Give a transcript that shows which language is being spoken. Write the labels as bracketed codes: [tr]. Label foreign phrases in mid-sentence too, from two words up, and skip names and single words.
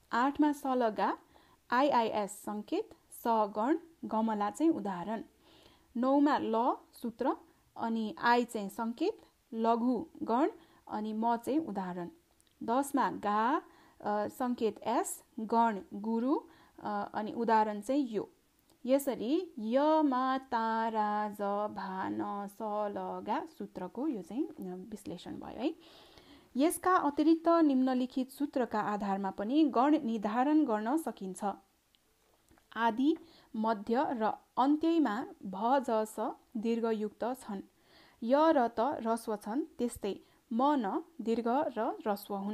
[ne] 8मा सलगा आइआइएस संकेत, स गण, गमला चाहिँ उदाहरण। 9मा ल सूत्र अनि आई चाहिँ संकेत, लघु गण अनि म चाहिँ उदाहरण। 10मा गा संकेत एस, गण गुरु अनि उदाहरण चाहिँ यो। यसरी य मा तारा ज भा न स ल गा सूत्रको यो चाहिँ विश्लेषण भयो है। यसका अतिरिक्त निम्नलिखित सूत्रका आधारमा पनि गण निर्धारण गर्न सकिन्छ। आदि, मध्य र अन्त्यमा भ ज स दीर्घयुक्त छन्। य र त ह्रस्व छन्, त्यस्तै म न दीर्घ र ह्रस्व हुन्।